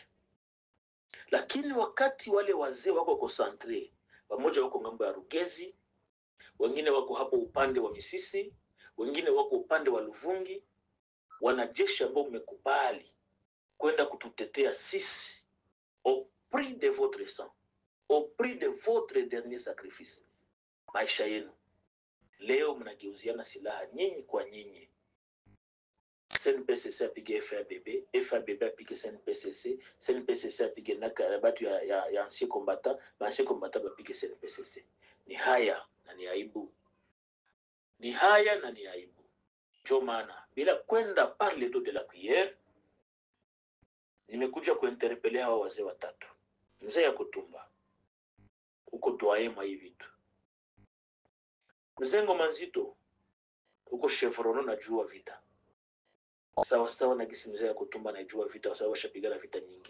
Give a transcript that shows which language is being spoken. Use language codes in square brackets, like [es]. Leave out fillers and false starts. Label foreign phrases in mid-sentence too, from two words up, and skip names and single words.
[sw] Lakini wakati wale wazee wako concentrate pamoja, wako ngambo ya Rugezi, wengine wako hapo upande wa Misisi, wengine wako upande wa Luvungi, wanajeshi ambao mmekubali kwenda kututetea sisi [fr] au prix de votre sang, au prix de votre dernier sacrifice, [sw] maisha yenu, leo mnageuziana silaha nyinyi kwa nyinyi. CNPSC apige FABB, FABB apige CNPSC, CNPSC apige naka batu ya [fr] ancien combattant, ancien combattant [sw] apige CNPSC. Ni haya na ni aibu. Ni haya na ni aibu. Ndio maana bila kwenda [fr] parler de la prière, [sw] nimekuja kuinterpelea hawa wazee watatu. Mzee ya Kutumba, uko doyen mwa hivi vitu. Mzee Ngoma Nzito, uko chevrono na jua vita. Sawa sawa na gisi mzee ya Kutumba najua vita, sawa shapigana vita nyingi.